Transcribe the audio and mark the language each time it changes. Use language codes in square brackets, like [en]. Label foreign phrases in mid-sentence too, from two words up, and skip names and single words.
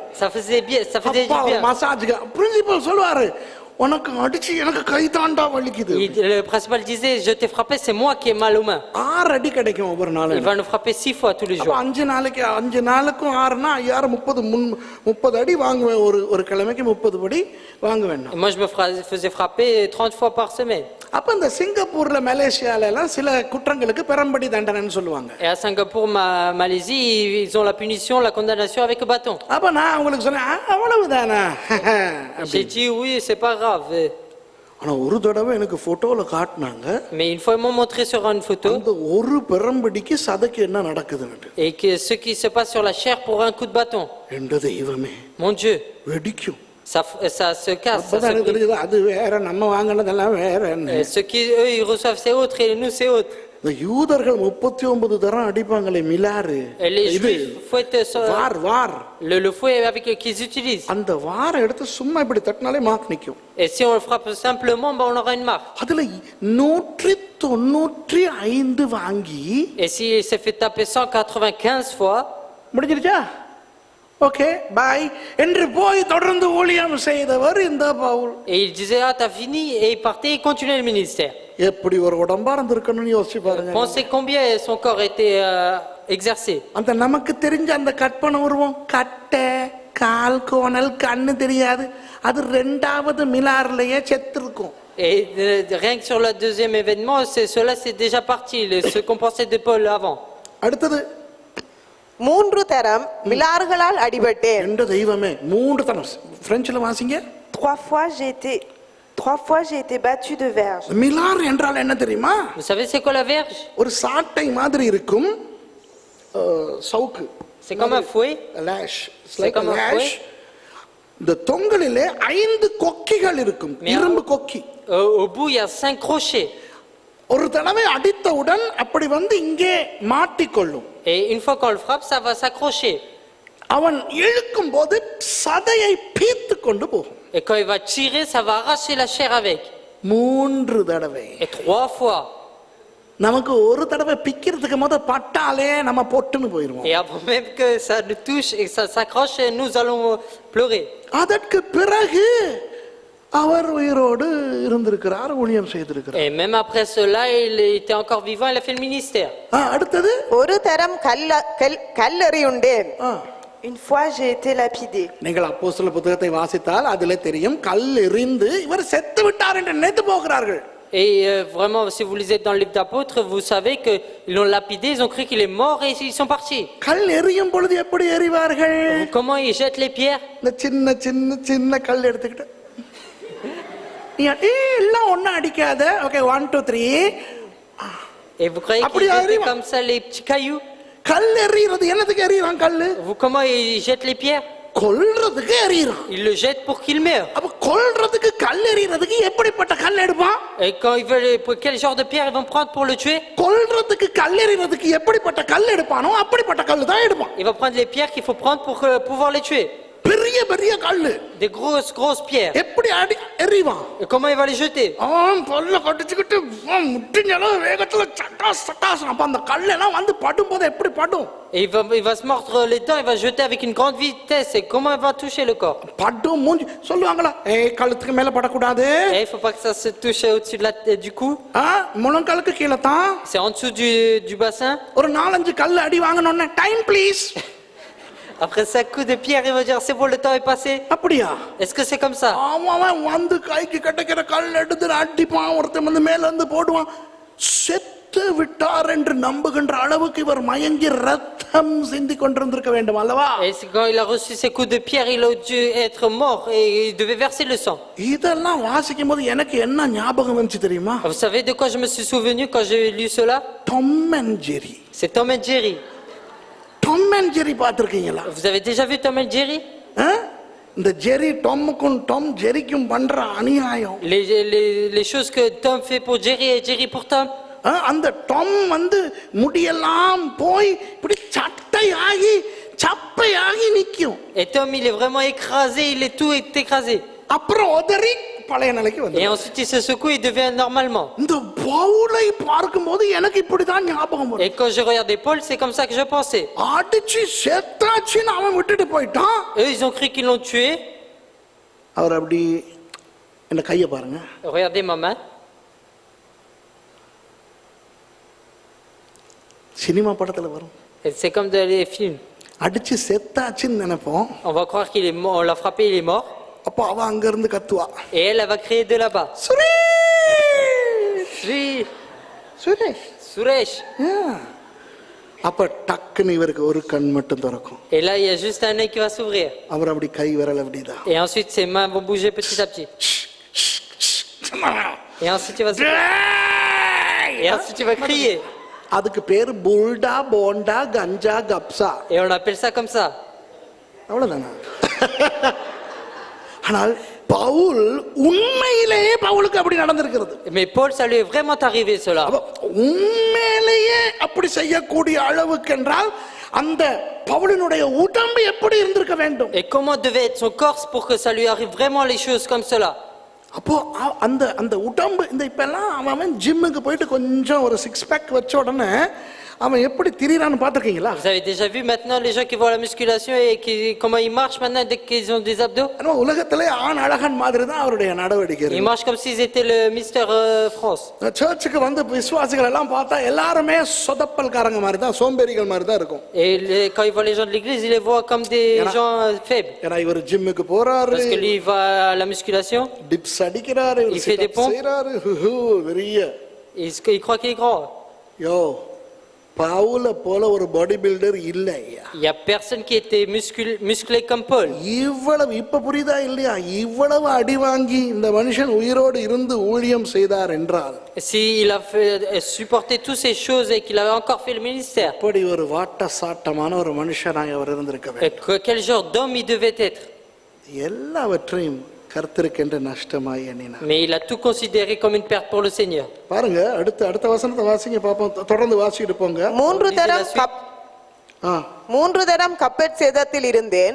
[fr] Ça faisait bien, ça faisait du bien. [ta] மசாஜ்க்கு பிரின்சிபல் சொல்வாரு, உனக்கு அடிச்சு எனக்கு கை தாண்டா வலிக்குது. [fr] Le principal disait, je t'ai frappé, c'est moi qui ai mal aux mains. [ta] 6 அடி கிடைக்கும் ஒவ்வொரு நாளும். [fr] Il va nous frapper 6 fois tous les jours. [ta] 5 நாளுக்கும் 6னா 30 அடி வாங்குவேன். ஒரு கிழமைக்கு 30 அடி வாங்குவேன். [fr] Moi je me faisais frapper 30 fois par semaine. [ta] அப்ப இந்த சிங்கப்பூர்ல மலேசியால எல்லாம் சில குற்றங்களுக்கு பெரம்படி தண்டனைன்னு சொல்லுவாங்க. [fr] Et à Singapour, Malaisie, ils ont la punition, la condamnation avec le bâton. [ta] அப்ப நான் உங்களுக்கு சொன்னேன் அவ்வளவுதானா? [fr] J'ai dit oui, c'est pas grave. [ta] ஆனா ஒரு தடவை எனக்கு போட்டோல காட்டுனாங்க. [fr] Mais une fois ils m'ont montré sur une photo. [ta] அந்த ஒரு பெரம்படிக்கு சதைக்கு என்ன நடக்குதுன்னு. [fr] Et que ce qui se passe sur la chair pour un coup de bâton. [ta] என்ற தெய்வமே. [fr] Mon Dieu. [ta] வெடிக்கும். [fr] Ça se casse. [ta] அது வேற, நம்ம வாங்கினதெல்லாம் வேற. [fr] Ce qui eux ils reçoivent c'est autre et nous c'est autre. [ta] இந்த யூதர்கள் 39 தரம் அடிப்பாங்களே மிலாறு. இது வார் [fr] le fouet avec qu'ils utilisent. [ta] அந்த வார எடுத்து சும்மா இப்படி தட்டினாலே மார்க் நிக்கும். [fr] Et si on le frappe simplement, on aura une marque. [ta] அதுல 195 வாங்கி. [fr] Et si il s'est fait taper 195 fois, [ta] முடிஞ்சிருச்சா? [en] okay bye [ta] என்று போய் தொடர்ந்து ஊழியம் செய்தவர் இந்த பவுல். [fr] Et il disait ah t'as fini et il partait et continuait le ministère. [ta] எப்படி ஒரு உடம்பா இருந்திருக்கணும்னு யோசிச்சு பாருங்க. [fr] Pensez combien son corps était exercé. [ta] அந்த நமக்கு தெரிஞ்ச அந்த கற்பனை உருவம், கட்டை, கால், கோணல், கண்ணு தெரியாது, அது இரண்டாவது மிலார்லயே செத்துருக்கும். [fr] Et rien que sur le deuxième événement, cela c'est déjà parti, ce qu'on pensait de Paul avant. [ta] அடுத்தது 3 தரம் மிலார்களால் அடிபட்டேன். என்ற தெய்வமே 3 தரம். பிரெஞ்சில வாசிங்க. [fr] 3 fois j'ai été battu de verge. [ta] மிலார் என்றால் என்ன தெரியுமா? [fr] Vous savez c'est quoi la verge? [ta] ஒரு சாட்டை மாதிரி இருக்கும், சவுக்கு. [fr] C'est comme un fouet. [ta] லாஷ். [fr] C'est comme un fouet. [ta] இந்த தொங்கலிலே 5 கொக்கிகள் இருக்கும், இரும்பு கொக்கி. [fr] Au bout il y a 5 crochets. [ta] ஒரு தடவை அடித்தவுடன் அப்படி வந்து இங்கே மாட்டிக்கொள்ளும். [fr] Et une fois qu'on le frappe, ça va s'accrocher. [ta] அவன் இழுக்கும் போது சதையை பீத்து கொண்டு போகும். [fr] Et quand il va tirer, ça va arracher la chair avec. [ta] 3 தடவை. [fr] Et 3 fois. [ta] நமக்கு ஒரு தடவை பிக்கிறதுக்கு பட்டாலே நம்ம பொட்டுன்னு போயிருவோம். [fr] Et avant même que ça nous touche et que ça s'accroche, nous allons pleurer. [ta] அதற்கு பிறகு அவர் உயிரோடு இருந்திருக்கிறார், ஊழியம் செய்திருக்கிறார். [fr] Et même après cela, il était encore vivant, il a fait le ministère. [ta] அடுத்தது ஒரு தரம் கல்லெறியுண்டேன். [fr] Une fois, j'ai été lapidé. [ta] நீங்கள் அப்போஸ்தலர் புத்தகத்தை வாசித்தால் அதிலே தெரியும், கல் எறிந்து இவர் செத்து விட்டார் என்று நினைத்து போகிறார்கள். [fr] Et vraiment, si vous lisez dans le livre d'Apôtres, vous savez qu'ils l'ont lapidé, ils ont cru qu'il est mort et ils sont partis. [ta] கல் எறியும் பொழுது எப்படி எறிவார்கள்? [fr] Comment ils jettent les pierres? [ta] இந்த சின்ன சின்ன சின்ன கல் எடுத்துக்கிட்டு எல்லாம் ஒன்னும் அடிக்காத. ஓகே 1 2 3. [fr] Et vous croyez qu'ils jettent comme ça les petits cailloux? [ta] கல் எறிகிறது என்னத்துக்கு எறிறான் கல்லு? [fr] Comment ils jettent les pierres? [ta] கொல்றதுக்கு எறிறான். [fr] Ils le jettent pour qu'il meure. [ta] அப்ப கொல்றதுக்கு கல் எறிறதுக்கு எப்படிப்பட்ட கல் எடுப்பான்? [fr] Et quand ils veulent, quel genre de pierre ils vont prendre pour le tuer? [ta] கொல்றதுக்கு கல் எறிறதுக்கு எப்படிப்பட்ட கல் எடுப்பானோ அப்படிப்பட்ட கல் தான் எடுப்பான். [fr] Ils vont prendre les pierres qu'il faut prendre pour pouvoir les tuer. [ta] பெரிய பெரிய கல்லு, [fr] Des grosses pierres. [ta] எப்படி அடி எறிவான்? [fr] Et comment il va les jeter? [ta] அவன் பல்ல கடிச்சுக்கிட்டு முட்டிஞ்சளவு வேகத்துல சட்டாஸ் சட்டாஸ். அப்ப அந்த கல்லெல்லாம் வந்து படும்போது எப்படி படும்? [fr] Et il va se mordre les dents, il va jeter avec une grande vitesse. Et comment il va toucher le corps? [ta] படும் மூஞ்சி சொல்லுவாங்களா, கழுத்துக்கு மேல படக்கூடாது, [fr] Et il faut pas que ça se touche au-dessus de du cou. [ta] முழங்காலுக்கு கீழே தான். [fr] C'est en dessous du bassin. [ta] ஒரு 4-5 கல் அடி வாங்கணும்னு [en] time please. [fr] Après 5 coups de pierre, il va dire c'est bon, le temps est passé. [ta] அப்படியா? [fr] Est-ce que c'est comme ça? [ta] அவன் வந்து கைக்கு கிடைக்கிற கல் எடுத்து அடிப்பான், ஒருத்தன் வந்து மேல இருந்து போடுவான். செத்து விட்டார் என்று நம்புகின்ற அளவுக்கு இவர் மயங்கி ரத்தம் சிந்தி கொண்டிருந்திருக்க வேண்டும் அல்லவா? [fr] Et quand il a reçu ces coups de pierre, il a dû être mort et il devait verser le sang. [ta] இதெல்லாம் வாசிக்கும் போது எனக்கு என்ன ஞாபகம் வந்துச்சு தெரியுமா? [fr] Vous savez de quoi je me suis souvenu quand j'ai lu cela? [ta] டாம் அண்ட் ஜெரி. [fr] C'est Tom and Jerry. [ta] டாம் அண்ட் ஜெரி பார்த்திருக்கீங்களா? [fr] Vous avez déjà vu Tom and Jerry? [ta] இந்த ஜெரி டாமுக்கும் டாம் ஜெரிக்கும் பண்ற அநியாயம். [fr] Les choses que Tom fait pour Jerry et Jerry pour Tom. [ta] அந்த டாம் வந்து முடியெல்லாம் போய் இப்படி சட்டையாகி சப்பையாகி நிக்கும். Et Tom, il est vraiment écrasé, tout est écrasé. அப்புறம் உதறி பழைய நிலைக்கு வந்து. [fr] Et ensuite il se secoue, il devient normalement. [ta] இந்த பவுலை பார்க்கும்போது எனக்கு இப்படிதான் ஞாபகம் வரும். [fr] Et quand je regardais Paul, c'est comme ça que je pensais. [ta] அடிச்சு செத்தாச்சுன்னு அவன் விட்டுட்டு போயிட்டான். [fr] Eux, ils ont cru qu'ils l'ont tué. [ta] அவர் அப்படி என்ன கையை பாருங்க. [fr] Regardez ma main. [ta] சினிமா படத்துல வரும். [fr] Et c'est comme dans les films. [ta] அடிச்சு செத்தாச்சுன்னு நினைப்போம். [fr] On va croire qu'il est mort, on l'a frappé, il est mort. [ta] அப்ப அவ அங்க இருந்து கத்துவா. [fr] Et elle va crier de là-bas. [ta] சுரேஷ். [fr] Suresh. [ta] அப்ப டக்குன்னு இவருக்கு ஒரு கண் மட்டும் திறக்கும். [fr] Et là, il y a juste un œil qui va s'ouvrir. [ta] அவர் அப்படி கை விரல் அப்படிதான். [fr] Et ensuite, ses mains vont bouger petit à petit. Et ensuite, il va crier. [ta] அதுக்கு பேர் புல்டா போண்டா கஞ்சா கப்சா. [fr] Et on appelle ça comme ça. [ta] அவ்வளவுதானா? ஆனால் பவுல் உண்மையிலேயே பவுலுக்கு அப்படி நடந்திருக்கிறது. [fr] Mais Paul, ça lui est vraiment arrivé cela. [ta] உண்மையிலேயே அப்படி செய்யக்கூடிய அளவுக்கு என்றால் அந்த பவுலினுடைய உடம்பு எப்படி இருந்திருக்க வேண்டும்? [fr] Et comment devait être son corps pour que ça lui arrive vraiment les choses comme cela? [ta] அப்போ அந்த அந்த உடம்பு இந்த இப்பெல்லாம் அவன் ஜிம்முக்கு போயிட்டு கொஞ்சம் ஒரு 6 பேக் வச்ச உடனே அவன் எப்படி திரியறான்னு பாத்துக்கீங்களா? [fr] Vous avez déjà vu maintenant les gens qui vont à la musculation et comment ils marchent maintenant dès qu'ils ont des abdos? [ta] உலகத்திலே ஆண் அழகன் மாதிரி தான் அவருடைய நடவடிக்கை. [fr] Ils marchent comme s'ils étaient le Mister France. [ta] சர்ச்சுக்கு வந்து விசுவாசிகள் எல்லாம் பார்த்தா எல்லாரும் சொதப்பல்காரங்க மாதிரி தான், சோம்பேறிகள் மாதிரி தான் இருக்கும். [fr] Et quand ils voient les gens de l'église, ils les voient comme des gens faibles. [ta] ஏன்னா இவர் ஜிம்முக்கு போறாரு. [fr] Parce que lui il va à la musculation. [ta] டிப்ஸ் அடிக்கிறாரு, [fr] il fait des pompes. [ta] பெரிய [fr] Il croit qu'il est grand. [ta] யோ பவுல போல ஒரு [en] body builder [ta] இல்ல. [fr] Il y a personne qui était musclé comme Paul. [ta] இவ்வளவு இப்ப புரியுதா இல்லையா? இவ்வளவு அடி வாங்கி இந்த மனுஷன் உயிரோடு இருந்து ஊழியம் செய்தார் என்றால், [fr] Si il a supporté toutes ces choses et qu'il a encore fait le ministère, [ta] அப்படி ஒரு வாட்ட சாட்டமான ஒரு மனுஷனாய் அவர் இருந்திருக்க வேண்டும். [fr] quel genre d'homme il devait être? [ta] எல்லாவற்றையும் கர்த்தருக்கென்று நஷ்டமாய் எண்ணினார். [fr] Mais il a tout considéré comme une perte pour le Seigneur. [ta] பாருங்க, அடுத்த வசனத்தை வாசிங்க பாப்போம். தொடர்ந்து வாசிட்டு போங்க. மூன்று தரம் கப்பற் சேதத்தில் இருந்தேன்.